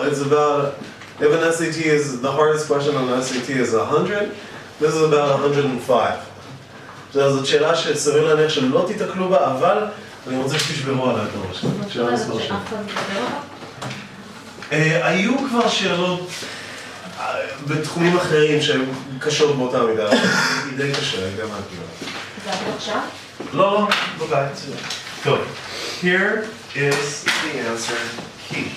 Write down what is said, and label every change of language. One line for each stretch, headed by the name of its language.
English: It's about, if an SAT is, the hardest question on an SAT is 100, this is about 105.
Hebrew: זאת שאלה שסביר להניח שלא תתקלו בה, אבל אני רוצה שתשברו עליה את הראש. שאלה מספר 7. היו כבר שאלות בתחומים אחרים שהיו קשות באותה מידה. היא די קשה, היא די מעטיבה. זה עבור עכשיו? לא, לא, בבית. טוב,
English: here is the answer key.